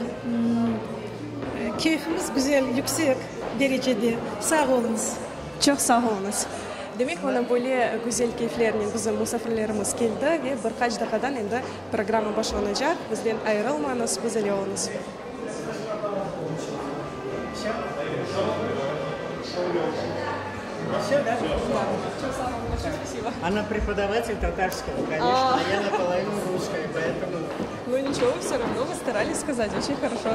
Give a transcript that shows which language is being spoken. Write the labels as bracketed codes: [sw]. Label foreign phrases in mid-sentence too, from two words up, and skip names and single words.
[crh] Keyfimiz güzel, yüksek derecede. Sağ olunuz. Çok sağ olunuz. Demek ona böyle güzel keyiflerle bizim misafirlerimiz geldi ve birkaç dakikadan endi programa başlanacak. Bizden ayrılmanız, güzel olunuz. [ru] Все, да? Она преподаватель татарского, конечно, а я наполовину русская, поэтому... Ну ничего, все равно вы старались сказать, очень хорошо.